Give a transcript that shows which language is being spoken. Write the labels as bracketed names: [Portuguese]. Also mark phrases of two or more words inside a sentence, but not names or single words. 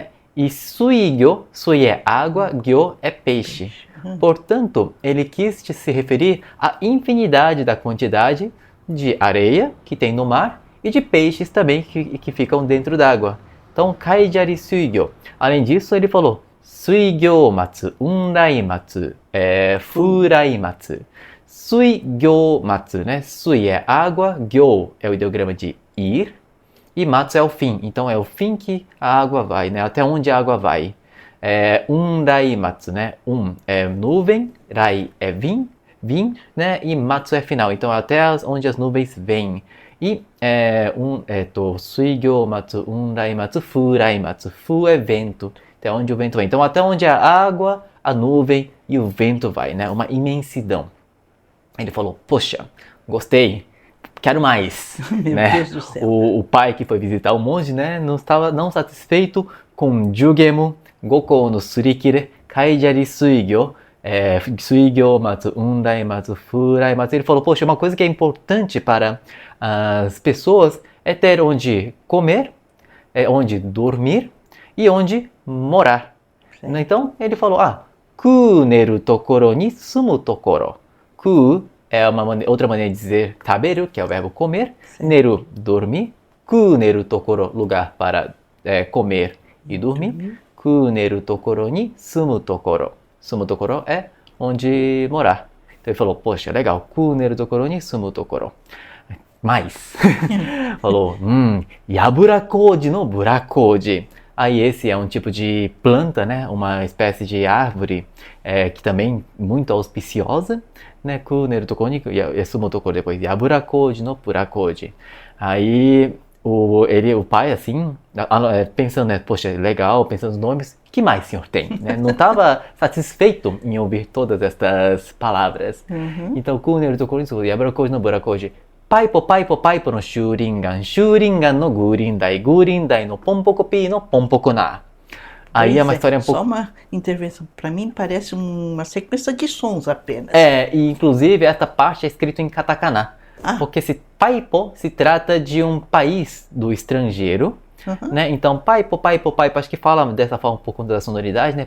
[Portuguese] E Suigyo, Sui é água, Gyo é peixe. Portanto, ele quis se referir à infinidade da quantidade de areia que tem no mar e de peixes também que ficam dentro d'água. Então, [Japanese] 海砂利水魚. [Portuguese] Além disso, ele falou [Japanese] 水行末、雲来末、風来末. 水行末, [Portuguese] né? Sui é água, Gyo é o ideograma de ir E matsu é o fim. Então é o fim que a água vai, né? Até onde a água vai. [Japanese] うんだい末, [Portuguese] né? É nuvem, rai é vim, né? E matsu é final. Então até onde as nuvens vêm. [Japanese] E 水行末、うんだい末、風来末. [Portuguese] Fu é vento. Até onde o vento vem. Então até onde a água, a nuvem e o vento vai, né? Uma imensidão. Ele falou, poxa, gostei. Quero mais. Meu né? Deus do céu. O pai que foi visitar o monge, né, não estava não satisfeito com Jugemu, Goko no Surikire, Kaijari Suigyo, Suigyo matsu, Undai matsu, Furai matsu. Ele falou, poxa, uma coisa que é importante para as pessoas é ter onde comer, onde dormir e onde morar. Certo. Então, ele falou, [Japanese] 食う寝る処に住む処. [Portuguese] Ku é outra maneira de dizer taberu, que é o verbo comer. Sim. Neru, dormir. [Japanese] 食う寝る処, [Portuguese] lugar para comer e dormir. [Japanese] 食う寝る処に住む処. 住む処 [Portuguese] é onde morar. Então ele falou, poxa, legal. [Japanese] 食う寝る処に住む処. [Portuguese] Mais. [Japanese] Falou, やぶらこうじのぶらこうじ. [Portuguese] Aí esse é um tipo de planta, né? Uma espécie de árvore que também muito auspiciosa, né? [Japanese] 食う寝る処に住む処, [Portuguese] depois [Japanese] やぶらこうじのぶらこうじ. [Portuguese] Aí o pai assim, pensando, né? Poxa, legal, pensando nos nomes, o que mais o senhor tem? Né? Não estava satisfeito em ouvir todas estas palavras. Então, [Japanese] 食う寝る処にやぶらこうじのぶらこうじ. パイポのシューリンガンのグーリンダイのポンポコピーのポンポコナー. [Portuguese] Aí é uma história um pouco... Só uma intervenção. Para mim parece uma sequência de sons apenas. E inclusive essa parte é escrito em katakana. Porque esse Paipo se trata de um país do estrangeiro. Né? Então, Paipo, acho que fala dessa forma por conta da sonoridade, né?